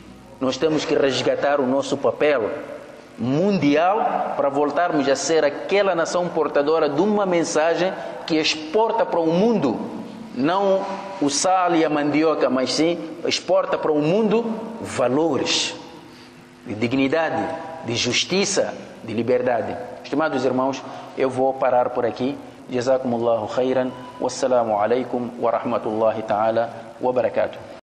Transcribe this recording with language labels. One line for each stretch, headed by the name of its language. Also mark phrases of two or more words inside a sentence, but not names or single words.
Portuguese: Nós temos que resgatar o nosso papel mundial para voltarmos a ser aquela nação portadora de uma mensagem que exporta para o mundo, não o sal e a mandioca, mas sim exporta para o mundo valores de dignidade, de justiça, de liberdade. Estimados irmãos, eu vou parar por aqui.
Arabic: جزاكم الله خيرا. والسلام عليكم ورحمة الله تعالى وبركاته.